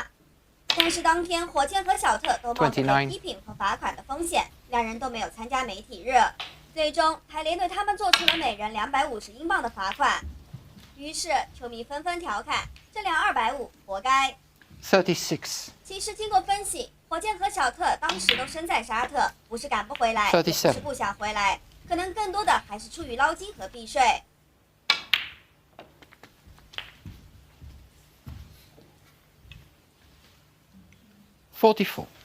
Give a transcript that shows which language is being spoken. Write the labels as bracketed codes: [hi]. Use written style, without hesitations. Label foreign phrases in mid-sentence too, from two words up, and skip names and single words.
[zh] 但是當天火箭和小特都冒着被批評和罰款的風險，兩人都沒有參加媒體日。最終台聯對他們做出了每人250英鎊的罰款。於是球迷紛紛調侃，這兩250活該。 36. 其實經過分析，火箭和小特當時都身在沙特，不是趕不回來，也不是不想回來，可能更多的還是出於撈金和避稅。 44.